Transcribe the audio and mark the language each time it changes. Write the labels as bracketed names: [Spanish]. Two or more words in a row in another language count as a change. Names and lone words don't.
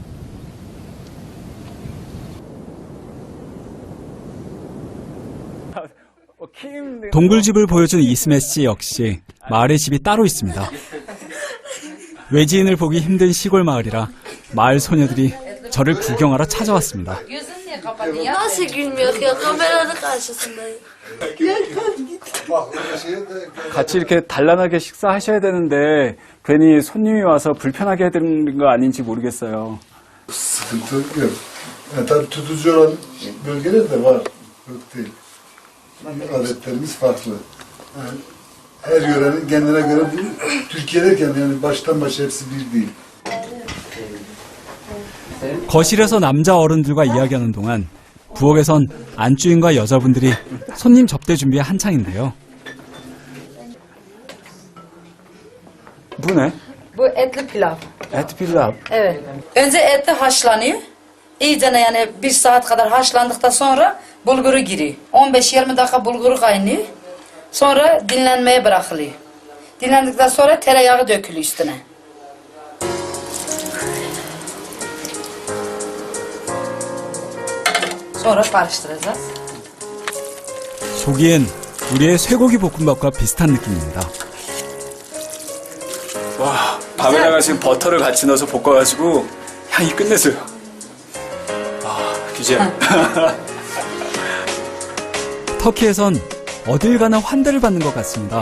[Korean] 동굴집을 보여준 이스메 씨 역시 마을의 집이 따로 있습니다. 외지인을 보기 힘든 시골 마을이라 마을 소녀들이 저를 구경하러 찾아왔습니다. [Turkish] Nasıl gülmüyor ya? Kameranın karşısındayım. [Korean] 같이 이렇게 단란하게 식사하셔야 되는데 괜히 손님이 와서 불편하게 해드린 거 아닌지 모르겠어요. [Turkish] Sıkıntı yok. Yani tabii tutucu olan bölgeler de var. Yok değil. Adetlerimiz farklı. Yani her yörenin kendine göre bu Türkiye'deyken yani baştan başa hepsi bir değil. [Korean] 거실에서 남자 어른들과 이야기하는 동안 부엌에선 안주인과 여자분들이 손님 접대 준비에 한창인데요. [Turkish] Bu ne? Bu etli pilav. Et pilav. Evet. Önce eti haşlanıyor. İyicene yani 1 saat kadar haşlandıktan sonra bulguru giriyor. 15-20 dakika bulguru kaynıyor. Sonra dinlenmeye bırakılıyor. Dinlendikten sonra tereyağı dökülüyor üstüne. Sonra karıştıracağız. [Korean] 보기엔 우리의 쇠고기 볶음밥과 비슷한 느낌입니다. 와, 밥에다가 지금 버터를 같이 넣어서 볶아가지고 향이 끝내줘요. 아, 기재. 터키에선 어딜 가나 환대를 받는 것 같습니다.